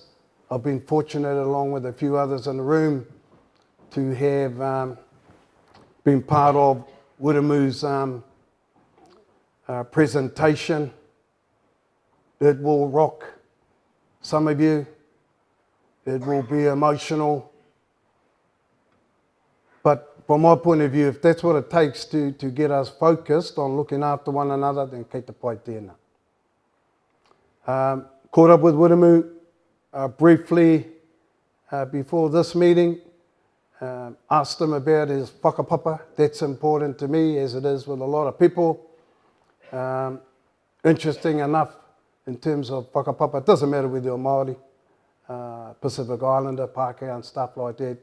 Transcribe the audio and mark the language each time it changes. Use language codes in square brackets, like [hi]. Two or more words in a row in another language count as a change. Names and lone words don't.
[en] I've been fortunate, along with a few others in the room, to have been part of Wiremu's presentation. It will rock some of you. It will be emotional. But from my point of view, if that's what it takes to get us focused on looking after one another, then [mi] kei te pai tēnā. [en] Caught up with Wiremu briefly before this meeting. Asked him about his whakapapa. That's important to me, as it is with a lot of people. Interesting enough, in terms of whakapapa, it doesn't matter whether you're Māori, Pacific Islander, Pākehā and stuff like that.